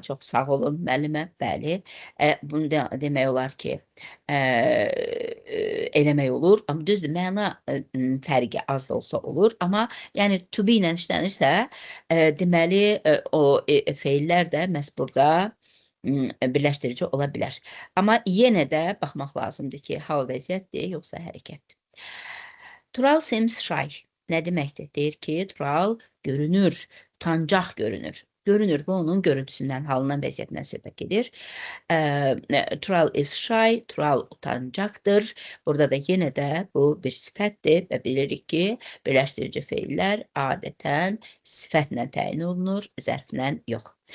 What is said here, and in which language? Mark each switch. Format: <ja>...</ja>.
<az>Çox sağ olun, müəllimə, bəli. Bunu demək olar ki, eləmək olur, amma düzdür, məna fərqi az da olsa olur, amma yəni to be ilə işlənirsə, deməli, o feillər də məhz burada birləşdirici ola bilər. Amma yenə də baxmaq lazımdır ki, hal vəziyyətdir, yoxsa hərəkətdir.</az> <en>Tural seems shy.</en> <az>Nə deməkdir? Deyir ki, Tural görünür, utancaq görünür. Görünür, bu onun görüntüsündən, halından, vəziyyətindən söhbət gedir.</az> <en>Tural is shy,</en> <az>Tural utancaqdır. Burada da yenə də bu bir sifətdir və bilirik ki, birləşdirici feillər adətən sifətlə təyin olunur, zərflə yox.</az>